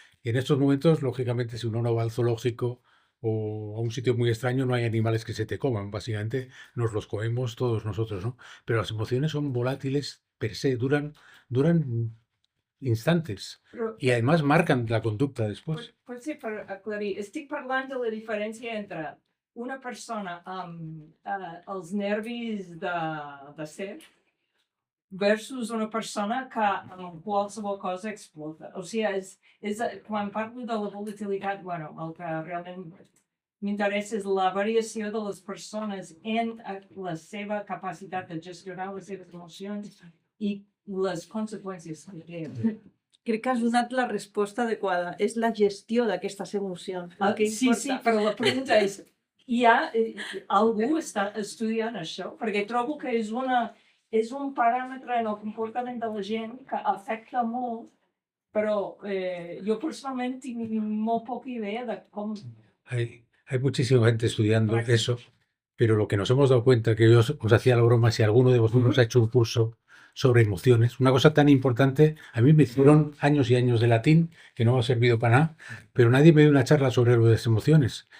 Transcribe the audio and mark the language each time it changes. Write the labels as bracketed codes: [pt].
[es] Y en estos momentos, lógicamente, si uno no va al zoológico o a un sitio muy extraño, no hay animales que se te coman. Básicamente nos los comemos todos nosotros, ¿no? Pero las emociones son volátiles per se, duran instantes i además marcan la conducta després. [ca] Potser per aclarir, estic parlant de la diferència entre una persona amb els nervis de ser versus una persona que amb qualsevol cosa explota. O sigui, quan parlo de la volatilitat, bueno, el que realment m'interessa és la variació de les persones en la seva capacitat de gestionar les seves emocions i les conseqüències que tenen. Crec que has donat la resposta adequada. És la gestió d'aquestes emocions. Sí, però la pregunta és, algú està estudiant això? Perquè trobo que és un paràmetre en el comportament de la gent que afecta molt, però jo personalment tinc molt poca idea de com... [es] Hay muchísima gente estudiando eso, pero lo que nos hemos dado cuenta, que yo os hacía la broma, si alguno de vosotros ha hecho un curso sobre emociones, una cosa tan importante, a mí me hicieron años y años de latín, que no me ha servido para nada, pero nadie me dio una charla sobre las emociones.